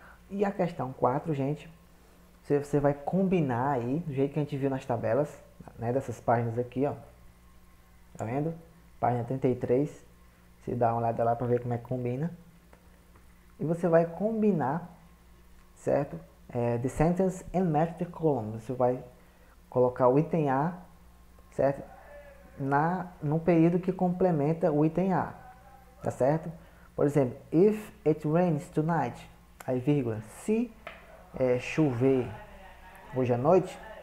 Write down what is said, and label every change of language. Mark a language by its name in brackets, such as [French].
[Portuguese] E a questão 4, gente, você vai combinar aí, do jeito que a gente viu nas tabelas, né, dessas páginas aqui, ó. Tá vendo? Página 33, você dá uma olhada lá para ver como é que combina. E você vai combinar, certo? [English] The sentence and match the column. [Portuguese] Você vai colocar o item A, certo? No período que complementa o item A, tá certo? Por exemplo, [English] if it rains tonight, [Portuguese] aí vírgula, se chover hoje à noite.